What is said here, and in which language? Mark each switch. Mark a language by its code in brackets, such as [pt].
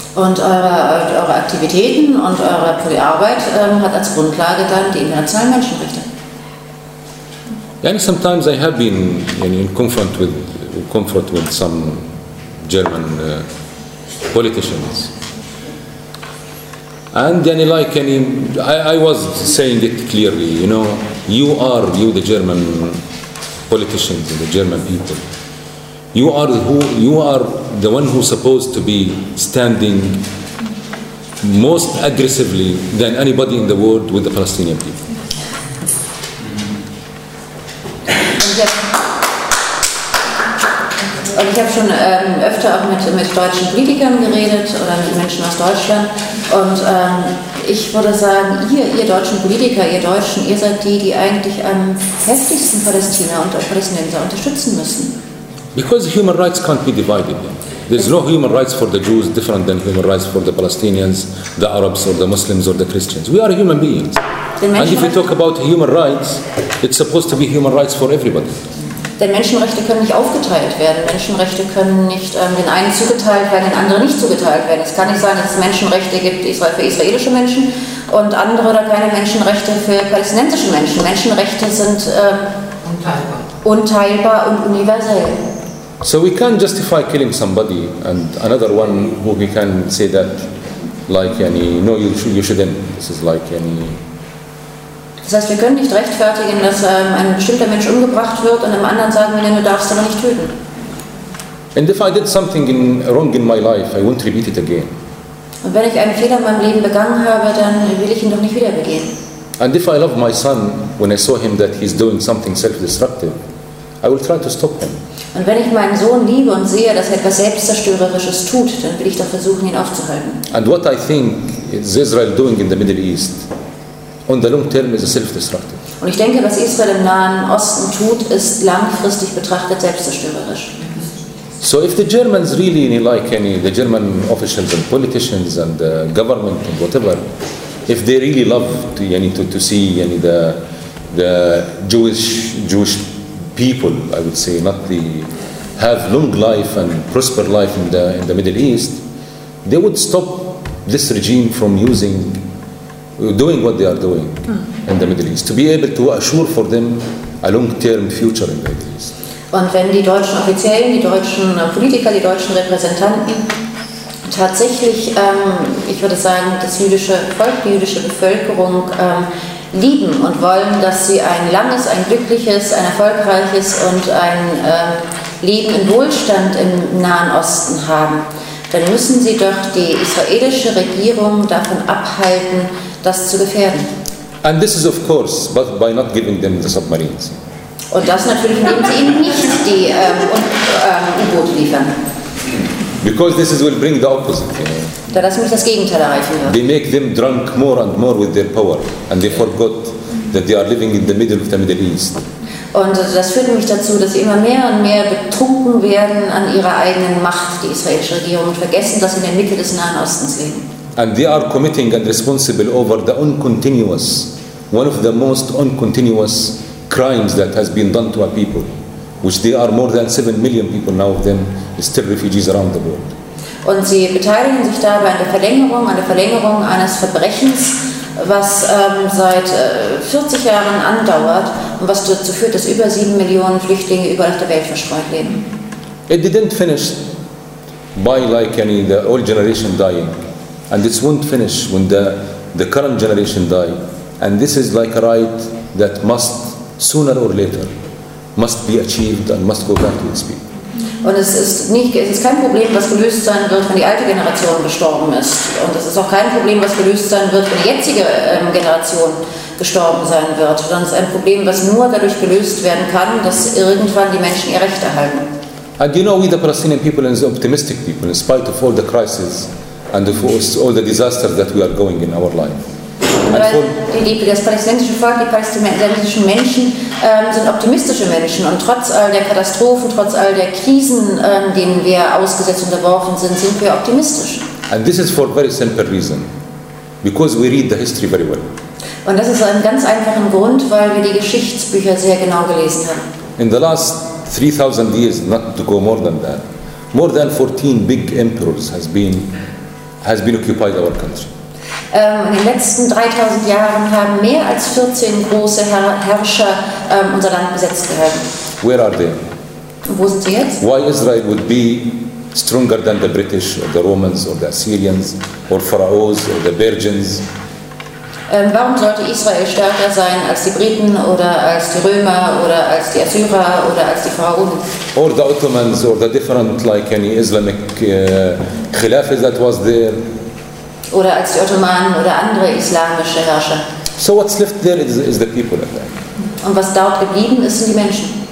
[de] Und eure Aktivitäten und eure Arbeit hat als Grundlage dann die internationalen Menschenrechte. [en] And sometimes I have been in confront with some German politicians. And I was saying it clearly, you the German politicians and the German people. You are the one who's supposed to be standing most aggressively than anybody in the world with the Palestinian people. [de] Und ich habe schon öfter auch mit deutschen Politikern geredet oder mit Menschen aus Deutschland. Und ich würde sagen, ihr deutschen Politiker, ihr Deutschen, ihr seid die eigentlich am heftigsten Palästina und Palästinenser unterstützen müssen. [en] Because human rights can't be divided. There's no human rights for the Jews different than human rights for the Palestinians, the Arabs or the Muslims or the Christians. We are human beings. And if we talk about human rights, it's supposed to be human rights for everybody. [de] Denn Menschenrechte können nicht aufgeteilt werden. Menschenrechte können nicht den einen zugeteilt werden, den anderen nicht zugeteilt werden. Es kann nicht sein, dass es Menschenrechte gibt für israelische Menschen und andere oder keine Menschenrechte für palästinensische Menschen. Menschenrechte sind unteilbar und universell. [en] So we can't justify killing somebody and another one who we can say that, like, you shouldn't. This is like any. [de] Das heißt, wir können nicht rechtfertigen, dass ein bestimmter Mensch umgebracht wird und einem anderen sagen, du darfst aber nicht töten. [en] And if I did something wrong in my life, I won't repeat it again. [de] Und wenn ich einen Fehler in meinem Leben begangen habe, dann will ich ihn doch nicht wieder begehen. [en] And if I love my son, when I saw him that he's doing something self-destructive, I will try to stop him. [de] Und wenn ich meinen Sohn liebe und sehe, dass er etwas Selbstzerstörerisches tut, dann will ich doch versuchen, ihn aufzuhalten. [en] And what I think is Israel doing in the Middle East, on the long term, is self-destructive. [de] Und ich denke, was Israel im Nahen Osten tut, ist langfristig betrachtet selbstzerstörerisch. [en] So if the Germans really like the German officials and politicians and the government and whatever, if they really love to see the Jewish people, I would say, not the have long life and prosper life in the Middle East, they would stop this regime from doing what they are doing in the Middle East, to be able to assure for them a long-term future in the Middle East. [de] Und wenn die deutschen Offiziellen, die deutschen Politiker, die deutschen Repräsentanten tatsächlich, ich würde sagen, das jüdische Volk, die jüdische Bevölkerung lieben und wollen, dass sie ein langes, ein glückliches, ein erfolgreiches und ein Leben in Wohlstand im Nahen Osten haben, dann müssen sie doch die israelische Regierung davon abhalten, das zu gefährden. [en] And this is of course, but by not giving them the submarines. [de] Und das natürlich, indem sie ihnen nicht die U-Boote liefern. [en] Because this will bring the opposite. [de] Da das nämlich das Gegenteil erreichen wird. [en] They make them drunk more and more with their power, and they forgot that they are living in the middle of the Middle East. [de] Und das führt nämlich dazu, dass sie immer mehr und mehr betrunken werden an ihrer eigenen Macht, die israelische Regierung, und vergessen, dass sie in der Mitte des Nahen Ostens leben. [en] And they are committing and responsible over the uncontinuous, one of the most uncontinuous crimes that has been done to our people, which there are more than 7 million people now of them still refugees around the world. [de] Und sie beteiligen sich dabei an der Verlängerung, eines Verbrechens, was seit 40 Jahren andauert und was dazu führt, dass über 7 Millionen Flüchtlinge überall auf der Welt verstreut leben. [en] It didn't finish by the old generation dying, and this won't finish when the current generation die, and this is like a right that must, sooner or later, must be achieved and must go back to its people. [de] Und es ist kein Problem, was gelöst sein wird, wenn die alte Generation gestorben ist. Und es ist auch kein Problem, was gelöst sein wird, wenn die jetzige Generation gestorben sein wird. Sondern es ist ein Problem, was nur dadurch gelöst werden kann, dass irgendwann die Menschen ihr Recht erhalten. [en] And you know, we the Palestinian people are optimistic people, in spite of all the crises and of all the disasters that we are going in our life. [de] Das palästinensische Volk, die palästinensischen Menschen sind optimistische Menschen und trotz all der Katastrophen, trotz all der Krisen, denen wir ausgesetzt unterworfen sind, sind wir optimistisch. [en] And this is for very simple reason, because we read the history very well. [de] Und das ist ein ganz einfacher Grund, weil wir die Geschichtsbücher sehr genau gelesen haben. [en] In the last 3,000 years, not to go more than 14 big emperors has been occupied our country. [de] In den letzten 3000 Jahren haben mehr als 14 große Herrscher unser Land besetzt gehabt. [en] Where are they? [de] Wo sind sie jetzt? [en] Why Israel would be stronger than the British or the Romans or the Assyrians or Pharaohs or the Persians? [de] Warum sollte Israel stärker sein als die Briten oder als die Römer oder als die Assyrer oder als die Pharaonen? [en] Or the Ottomans or the different like any Islamic Khilafah that was there? [de] Oder als die Ottomanen oder andere islamische Herrscher. [en] So what's left there is the people. [de] Und was dort geblieben ist, sind die Menschen.